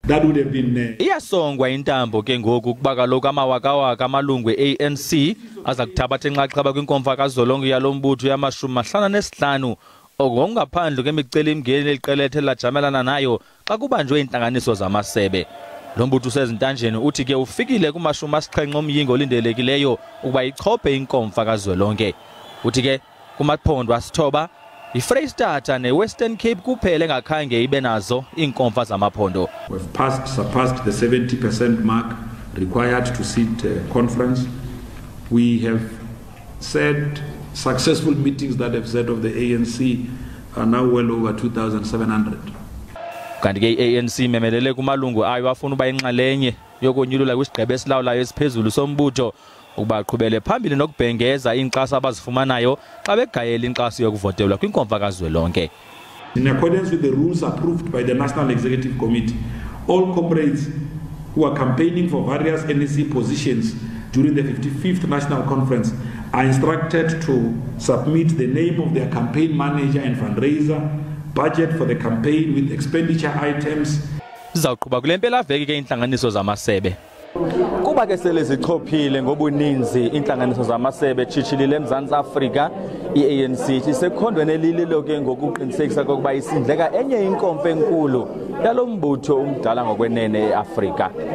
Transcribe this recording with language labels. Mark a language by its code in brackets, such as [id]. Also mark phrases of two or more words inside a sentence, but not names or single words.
[en] That would have been [xh] iyasongwa intambo ke ngoku kuba kaloku amawakawaka amalungu e-ANC aza kuthabatha inxaxheba kwinkomfa kazolonke yalombutho yamashumi 55 okungaphandle kwemicelimngeni eliqelethe lajamelana nayo xa kubanjwe intlanganiso zamasebe. Lo mbutho usezintanjeni uthi ke ufikile kumashumi 7 omyingo olindelekileyo ukuba ichophe inkomfa kazolonke. Uthi ke kumaphondo asithoba iFreystata neWestern Cape kuphela engakhange ibe nazo inkomfa zamaphondo. [en] We've surpassed the 70% mark required to sit conference. We have said successful meetings that have said of the ANC are now well over 2,700. [xh] Kanti ke ANC memelele kumalungu ayo afuna uba inxalenye yokonyulula kwisigqebe esilawulayo esiphezulu sombutho ukuba aqhubele phambili nokubhengeza inkxaso abazifumanayo xa begayela inkxaso yokuvotelwa kwinkomfa kazwelonke. [en] In accordance with the rules approved by the National Executive Committee, all comrades who are campaigning for various NEC positions during the 55th National Conference are instructed to submit the name of their campaign manager and fundraiser, budget for the campaign with expenditure items. [xh] Sizawuqhuba kule mpelaveki ke intlanganiso zamasebe. Kuba ke sele zichophile ngobuninzi intlanganiso zamasebe tshitshilile eMzantsi Afrika, i-ANC isekhondweni elililo ke ngokuqinisekisa kokuba isindleka enye inkomfa enkulu yalombutho umdala ngokwenene eAfrika.